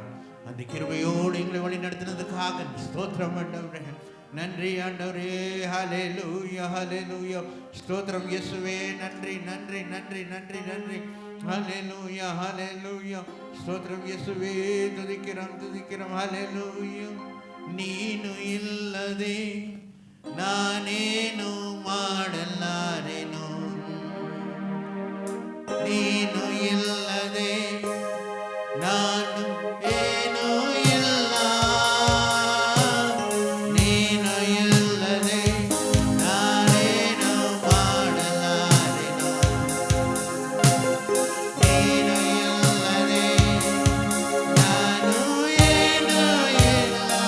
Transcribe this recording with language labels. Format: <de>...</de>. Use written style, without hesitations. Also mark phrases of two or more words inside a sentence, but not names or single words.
<ta>அந்த கிருபையோடு எங்களை வழி நடத்தினதுக்காக ஸ்தோத்திரம் ஆண்டவரே. நன்றி ஆண்டவரே. ஹல்லேலூயா ஹல்லேலூயா. ஸ்தோத்திரம் இயேசுவே. நன்றி நன்றி நன்றி நன்றி நன்றி. ஹல்லேலூயா ஹல்லேலூயா. ஸ்தோத்திரம் இயேசுவே. துதிக்கிறோம் துதிக்கிறோம். ஹல்லேலூயா.</ta> <kn>ನೀನು ಇಲ್ಲದೆ ನಾನೇನು ಮಾಡಲಾರೆನು, ನೀನು ಇಲ್ಲದೆ ನಾನು ಏನೂ ಇಲ್ಲ, ನೀನು ಇಲ್ಲದೆ ನಾನೇನು ಮಾಡಲಾರೆನು, ನೀನು ಇಲ್ಲದೆ ನಾನು ಏನೂ ಇಲ್ಲ.</kn>